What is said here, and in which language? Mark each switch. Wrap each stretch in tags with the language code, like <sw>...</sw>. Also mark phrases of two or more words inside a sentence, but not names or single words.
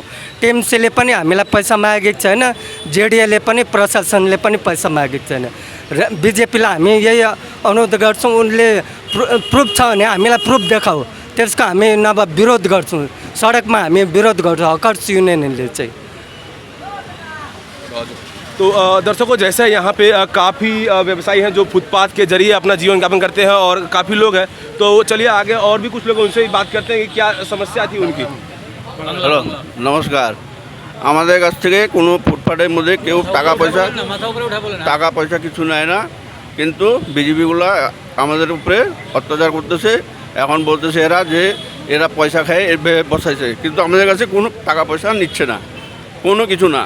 <ne>टिएमसीले पनि हामीलाई पैसा मागेको छैन, जेडिएले पनि प्रशासनले पनि पैसा मागेको छैन। र बिजेपीलाई हामी यही अनुरोध गर्छौँ, उनले प्रुफ छ भने हामीलाई प्रुफ देखाऊ। त्यसको हामी नभए विरोध गर्छौँ, सडकमा हामी विरोध गर्छौँ हकर्स युनियनले चाहिँ।</ne> <hi>तो दर्शकों, जैसे यहाँ पे काफ़ी व्यवसायी हैं जो फुटपाथ के जरिए अपना जीवन यापन करते हैं और काफ़ी लोग हैं। तो चलिए आगे और भी कुछ लोग उनसे ही बात करते हैं कि क्या समस्या थी उनकी।</hi> <bn>হ্যালো নমস্কার। আমাদের কাছ থেকে কোনো ফুটপাথের মধ্যে কেউ টাকা পয়সা কিছু নেয় না, কিন্তু বিজেপিগুলো আমাদের উপরে অত্যাচার করতেছে। এখন বলতেছে এরা পয়সা খায় এভাবে বসাইছে, কিন্তু আমাদের কাছে কোনো টাকা পয়সা নিচ্ছে না, কোনো কিছু না।</bn>